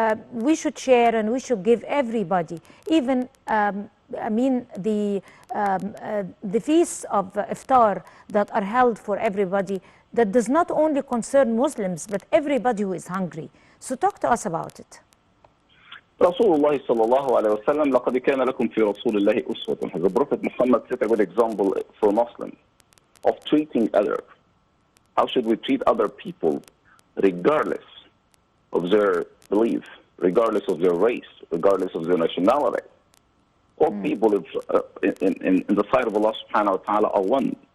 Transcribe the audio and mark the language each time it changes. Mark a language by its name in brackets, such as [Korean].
[English] We should share and we should give everybody. Even, I mean, the feasts of iftar that are held for everybody, that does not only concern Muslims, but everybody who is hungry. So talk to us about it. [Arabic] Rasulullah sallallahu alayhi wa sallam, لَقَدْ كَانَ لَكُمْ فِي رَسُولِ اللَّهِ أُسْوَةٌ. [English] The Prophet Muhammad set a good example for Muslims of treating others. How should we treat other people, regardless of their belief, regardless of their race, regardless of their nationality? All people in the sight of Allah subhanahu wa ta'ala are one.